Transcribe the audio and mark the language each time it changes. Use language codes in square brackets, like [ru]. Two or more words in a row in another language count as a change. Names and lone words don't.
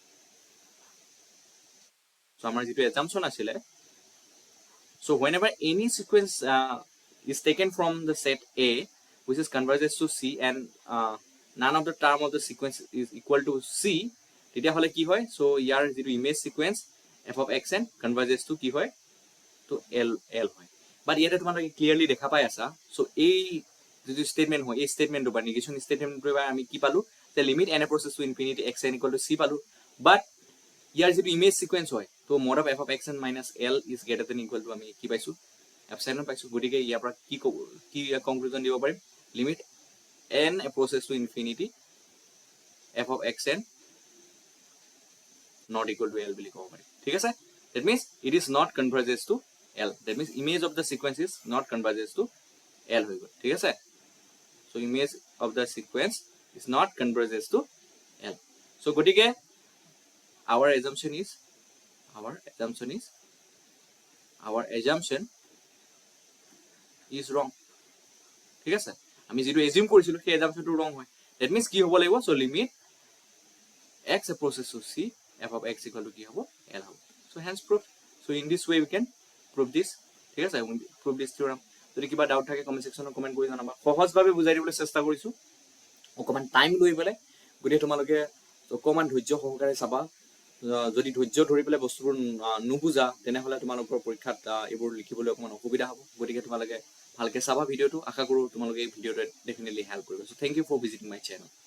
[en] so [as] আমাৰ যেটো assumption আছিল [en] so whenever any sequence is taken from the set A which is converges to C and none of the term of the sequence is equal to C [as] তেতিয়া হলে কি হয় [en] so [as] ইয়াৰ যেটো [en] image sequence f of xn converges to [as] কি হয় [en] to l হয় but [as] ইয়াতে তোমালোকে ক্লিয়াৰলি দেখা পাই আছা so এই যেটো স্টেটমেন্ট হয় এই স্টেটমেন্টটো বা [en] negation statement [as] আমি কি পালো যে [en] limit n approaches to infinity xn equal to c [as] পালো but ইয়াৰ যেটো [en] image sequence [as] হয় তো [en] mod of f of xn minus l is greater than equal to [as] আমি কি পাইছো epsilon পাইছো গতিকে ইয়াৰ পৰা কি কনক্লুজন দিব পাৰিম [en] limit n approaches to infinity f of xn not equal to l [as] বুলি ক'ব পাৰি ঠিক আছে [en] that means it is not converges to l that means image of the sequence is not converges to l [as] হৈ গ'ল ঠিক আছে [en] so image of the sequence is not converges to l so গতিকে our assumption is wrong [as] ঠিক আছে আমি যেটো এজিউম কৰিছিলো সেই এজাম্পশনটো ৰং হয় [en] that means [as] কি হ'ব লাগিব [en] so limit x approaches to c f of x equal to [as] কি হ'ব l হ'ব [en] so hence proof so in this way we can prove this [as] ঠিক আছে [en] prove this theorem [as] যদি কিবা ডাউট থাকে [en] comment section [as] কমেন্ট কৰি জনাবা সহজভাৱে বুজাই দিবলৈ চেষ্টা কৰিছো অকমান টাইম লৈ পেলাই গতি তোমালোকে অকমান ধৈৰ্য সহকাৰে চাবা যদি ধৈৰ্য ধৰি পেলাই বস্তুবোৰ নুবুজা তেনেহলে তোমালোকৰ পৰীক্ষাত এবোৰ লিখিবলৈ অকমান অসুবিধা হ'ব গতিকে তোমালোকে ভালকে চাবা ভিডিওটো আশা কৰো তোমালোকে এই ভিডিওটো [en] definitely help [as] কৰিব [en] so thank you for visiting my channel